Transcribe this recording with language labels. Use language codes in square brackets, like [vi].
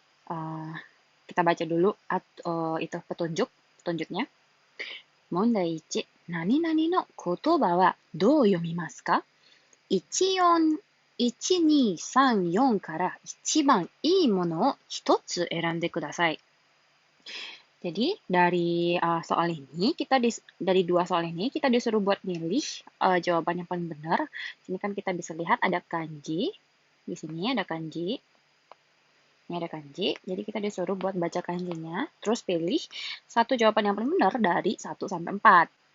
[id] Uh, kita baca dulu itu petunjuknya. [ja] Mondai 1、何々の言葉はどう読みますか？ 14、1、2、3、4から一番いいものを一つ選んでください。 [id] Jadi dari soal ini dari dua soal ini kita disuruh buat milih jawaban yang paling benar. Sini kan kita bisa lihat ada kanji. Di sini ada kanji. Ini ada kanji. Jadi kita disuruh buat baca kanjinya, terus pilih satu jawaban yang paling benar dari 1 sampai 4.